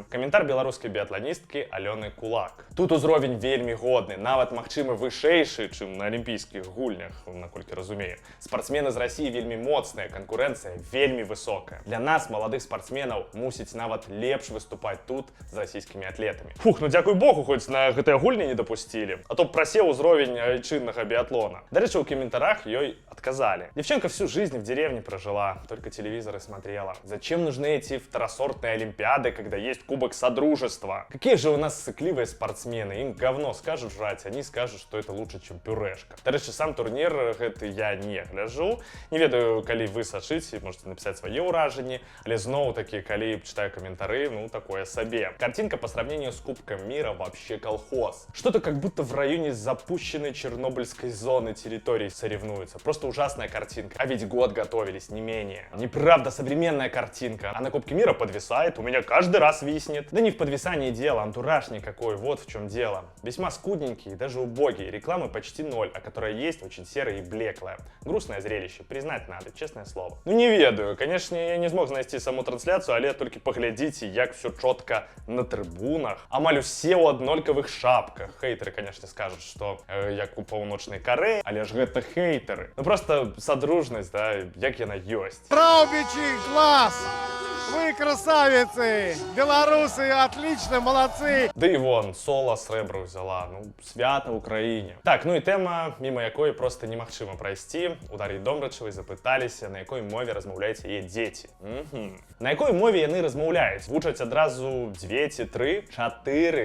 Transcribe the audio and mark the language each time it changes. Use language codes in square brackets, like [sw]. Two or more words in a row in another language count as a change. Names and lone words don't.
[be] Каментар беларускай біятланісткі Алёны Кулак: "Тут узровень вельмі годны, нават, магчыма, вышэйшы, чым на алімпійскіх гульнях, наколькі разумею. Спартсмены з Расіі вельмі моцныя, канкурэнцыя вельмі высокая. Для нас, маладых спартсменаў, мусіць нават лепш выступаць тут з расійскімі атлетамі". Фух, ну дзякуй Богу, хоць на гэтыя гульні не дапусцілі, а то б прасеў узровень айчыннага біятлона. Дарэчы, у каментарах ёй отказали. [ru] Девчонка всю жизнь в деревне прожила, только телевизоры смотрела. Зачем нужны эти второсортные олимпиады, когда есть Кубок Содружества? Какие же у нас сыкливые спортсмены, им говно скажут жрать, они скажут, что это лучше, чем пюрешка. [be] Дарэчы, сам турнір гэты я не гляжу. Не ведаю, калі вы сачыце, [ru] можете написать [be] свае ўражанні, але зноў-таки, калі [ru] читаю комментары, [be] ну, такое сабе. [ru] Картинка по сравнению с Кубком мира вообще колхоз. Что-то как будто в районе запущенной Чернобыльской зоны территории соревнуются. Просто ужасная картинка. А ведь год готовились, не менее. Неправда, современная картинка. А на Кубке мира подвисает, у меня каждый раз виснет. Да не в подвисании дело, антураж никакой, вот в чем дело. Весьма скудненький и даже убогий. Рекламы почти ноль, а которая есть, очень серая и блеклая. Грустное зрелище, признать надо, честное слово. Ну [be] не ведаю, [ru] конечно, я не смог знайсці саму трансляцию, але только поглядите, як все четко на трибунах. [be] Амаль усе у аднолькавых шапках. [ru] Хейтеры, конечно, скажут, что [be] як у паўночнай Кореі, але ж гэта хейтеры. Ну просто содружнасць, да, як яна ёсць. Раўбічі, клас! [ru] Вы красавицы! Белорусы отлично, молодцы! [be] Да і вон, Сола срэбра ўзяла, ну, свята Украіне. Так, ну і тэма, міма якой просто немагчыма прайсці. У Дар'і Домрачавай запыталіся, на якой мове размаўляюць яе дзеці. На якой мове яны размаўляюць? Вучаць адразу 2 ці 3, 4.